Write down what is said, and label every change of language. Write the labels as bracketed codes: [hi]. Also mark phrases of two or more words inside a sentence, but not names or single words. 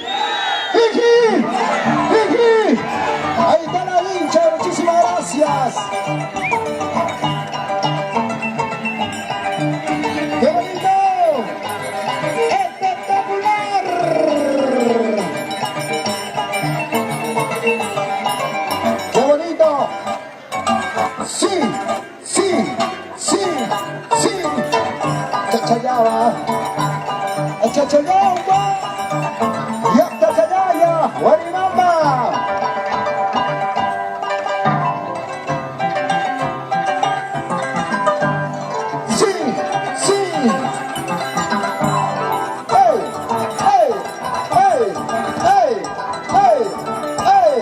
[es] ¡Jiki! ¡Jiki! Ahí está la hincha, muchísimas gracias. ¡Qué bonito! ¡Espectacular! ¡Qué bonito! ¡Sí! ¡Sí! ¡Sí! ¡Sí! ¡Chachayaba! ¡Chachayaba! ¡Ya chachayaya! ¡Guarimamba! ¡Sí! ¡Sí! ¡Hey! ¡Hey! ¡Hey! ¡Hey! ¡Hey! ¡Hey!